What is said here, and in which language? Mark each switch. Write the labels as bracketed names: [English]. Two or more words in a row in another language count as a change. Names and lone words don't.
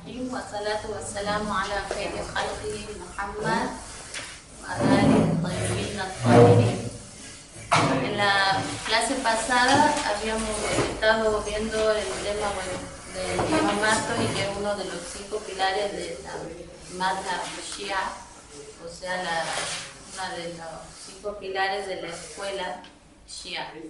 [Arabic] بسم الله الرحمن الرحيم. والصلاة والسلام على خير خلق محمد وعلى آله طيبين الطاهرين. [Spanish] En la clase pasada habíamos estado viendo el tema del imamato y que es uno de los 5 pilares de la madhhab shia, o sea, uno de los 5 pilares de la escuela shia.